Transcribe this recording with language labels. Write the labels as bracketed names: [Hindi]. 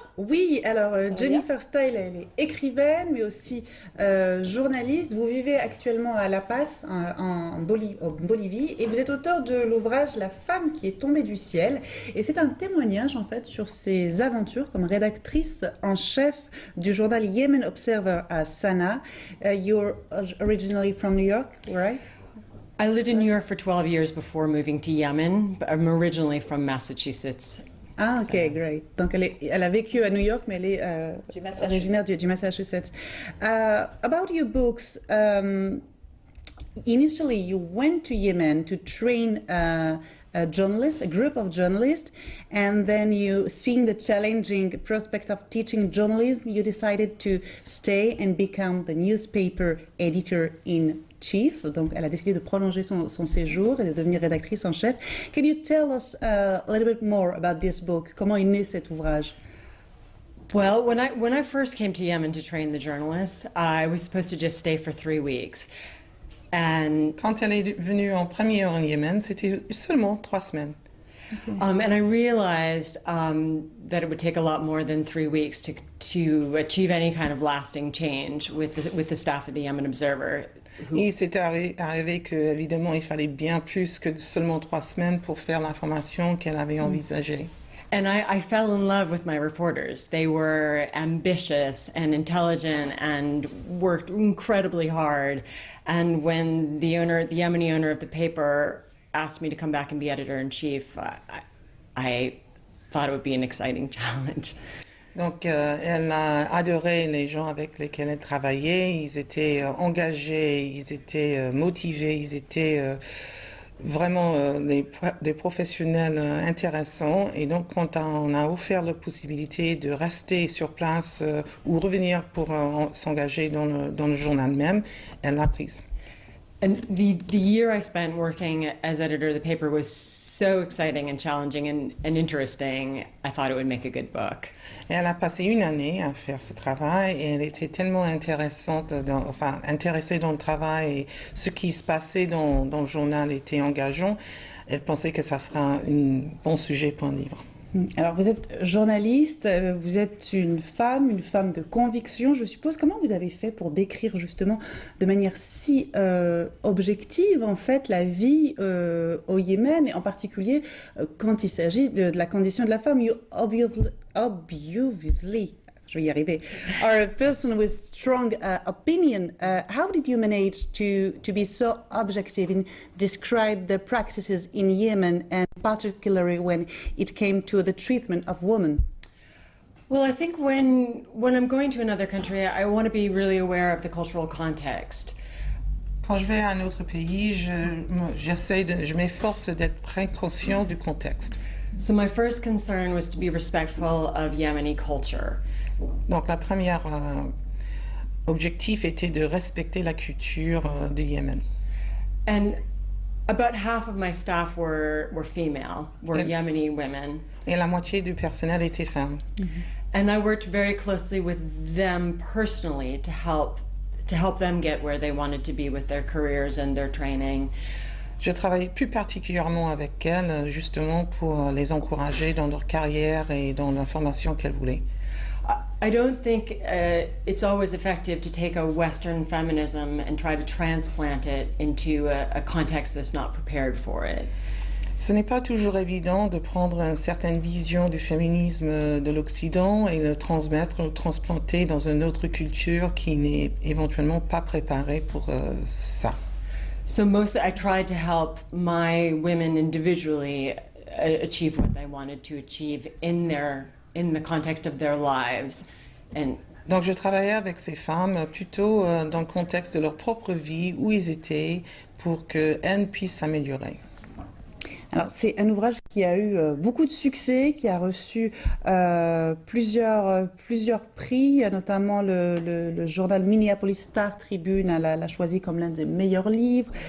[French] Oui, alors Jennifer Style, elle est écrivaine, mais aussi journaliste. Vous vivez actuellement à La Paz, en Bolivie, et vous êtes auteur de l'ouvrage La femme qui est tombée du ciel. Et c'est un témoignage, en fait, sur ses aventures comme rédactrice en chef du journal Yemen Observer à Sanaa. [English] You're originally from New York, right? I lived in New York for 12 years before moving to Yemen. But I'm originally from Massachusetts. Ah, ok, great. [French] Donc, elle a vécu à New York, mais elle est originaire du Massachusetts. [English] About your books, initially you went to Yemen to train a journalist, a group of journalists, and then you, seeing the challenging prospect of teaching journalism, you decided to stay and become the newspaper editor-in-chief. [French] Donc, elle a décidé de prolonger son séjour et de devenir rédactrice en chef. [English] Can you tell us a little bit more about this book? [French] Comment est né cet ouvrage? [English] Well, when I first came to Yemen to train the journalists, I was supposed to just stay for 3 weeks. And [French] quand elle est venue en premier en Yémen, c'était seulement 3 semaines. [English] And I realized that it would take a lot more than 3 weeks to achieve any kind of lasting change with the staff of the Yemen Observer. [French] Et c'est arrivé qu'évidemment, il fallait bien plus que seulement 3 semaines pour faire l'information qu'elle avait envisagée. [English] And I fell in love with my reporters. They were ambitious and intelligent and worked incredibly hard. And when the Yemeni owner of the paper asked me to come back and be editor-in-chief, I thought it would be an exciting challenge. [French] Donc, elle a adoré les gens avec lesquels elle travaillait. Ils étaient engagés, ils étaient motivés, ils étaient vraiment des professionnels intéressants. Et donc, quand on a offert la possibilité de rester sur place ou revenir pour s'engager dans le journal même, elle l'a prise. [English] And the year I spent working as editor of the paper was so exciting and challenging and interesting, I thought it would make a good book. [French] Et elle a passé 1 année à faire ce travail et elle était tellement intéressée dans le travail et ce qui se passait dans le journal était engageant. Elle pensait que ça sera un bon sujet pour un livre. Alors, vous êtes journaliste, vous êtes une femme de conviction, je suppose. Comment vous avez fait pour décrire justement de manière si objective, en fait, la vie au Yémen, et en particulier quand il s'agit de la condition de la femme? [English] You obviously, [French] je vais y arriver, [English] are a person with strong opinion. How did you manage to be so objective and describe the practices in Yemen, and particularly when it came to the treatment of women? Well, I think when I'm going to another country, I want to be really aware of the cultural context. [French] Quand je vais à un autre pays, je m'efforce d'être très conscient du contexte. [English] So my first concern was to be respectful of Yemeni culture. [French] Donc, la première objectif était de respecter la culture du Yémen. [English] And about half of my staff were female, were Yemeni women. [French] Et la moitié du personnel était femme. [English] And I worked very closely with them personally to help them get where they wanted to be with their careers and their training. [French] Je travaillais plus particulièrement avec elles, justement pour les encourager dans leur carrière et dans la formation qu'elles voulaient. [English] I don't think it's always effective to take a Western feminism and try to transplant it into a context that's not prepared for it. [French] Ce n'est pas toujours évident de prendre une certaine vision du féminisme de l'Occident et le transplanter dans une autre culture qui n'est éventuellement pas préparée pour ça. [English] So I tried to help my women individually achieve what they wanted to achieve in the context of their lives. [French] Donc je travaillais avec ces femmes plutôt dans le contexte de leur propre vie, où ils étaient, pour qu'elles puissent s'améliorer. Alors, c'est un ouvrage qui a eu beaucoup de succès, qui a reçu plusieurs prix, notamment le journal Minneapolis Star Tribune l'a choisi comme l'un des meilleurs livres.